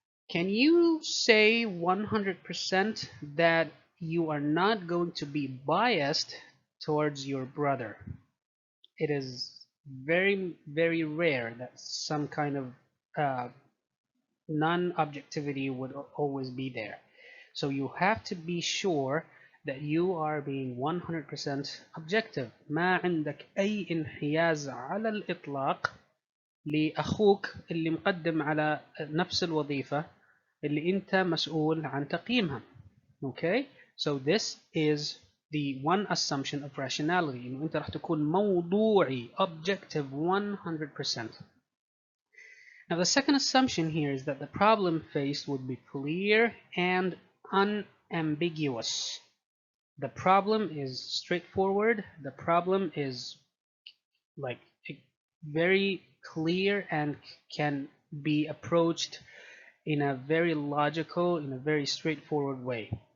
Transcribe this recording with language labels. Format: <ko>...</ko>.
<en>Can you say 100% that you are not going to be biased towards your brother? It is very, very rare that some kind of non-objectivity would always be there. So you have to be sure that you are being 100% objective.</en> <ar>ما عندك أي انحياز على الإطلاق لأخوك اللي مقدم على نفس الوظيفة اللي أنت مسؤول عن تقييمها.</ar> <en>Okay, so this is the one assumption of rationality.</en> <ar>إنه أنت راح تكون موضوعي, objective 100%.</ar> <en>Now the second assumption here is that the problem faced would be clear and unambiguous. The problem is straightforward. The problem is like very clear and can be approached in a very logical, in a very straightforward way.</en>